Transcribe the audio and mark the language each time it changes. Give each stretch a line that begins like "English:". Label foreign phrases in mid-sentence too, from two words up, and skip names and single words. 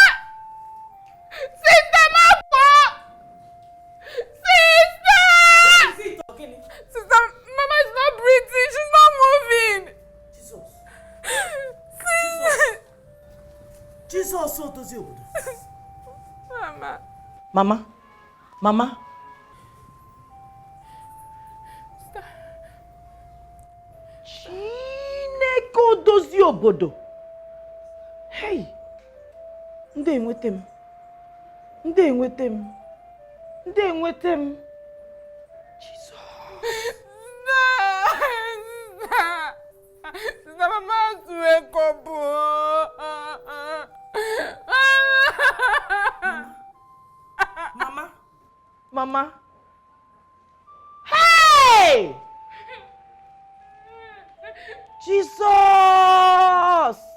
English: Sister Nwankwo. Sister. Sister, Mama is not breathing. She's not moving. Jesus, so does you. Mama.
Igbo: Mama. Chineke dozie obodo. Hey. Ndị enwete m.
English: Jesus. Sister, Mama has to wake up. Mama. Hey! Jesus!